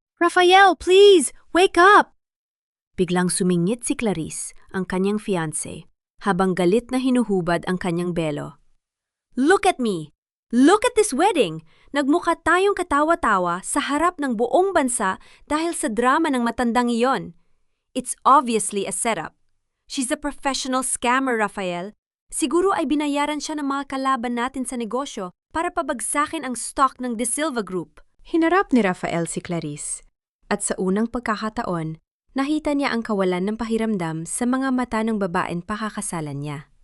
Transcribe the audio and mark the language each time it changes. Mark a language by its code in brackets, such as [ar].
[en] Rafael, please! Wake up! [tl] Biglang sumingit si Clarice, ang kanyang fiancé, habang galit na hinuhubad ang kanyang belo. [en] Look at me! Look at this wedding! [tl] Nagmukha tayong katawa-tawa sa harap ng buong bansa dahil sa drama ng matandang iyon. [en] It's obviously a setup. She's a professional scammer, Rafael. [tl] Siguro ay binayaran siya ng mga kalaban natin sa negosyo para pabagsakin ang stock ng De Silva Group. Hinarap ni Rafael si Clarice. At sa unang pagkakataon, nakita niya ang kawalan ng pahiramdam sa mga mata ng babaeng pakakasalan niya.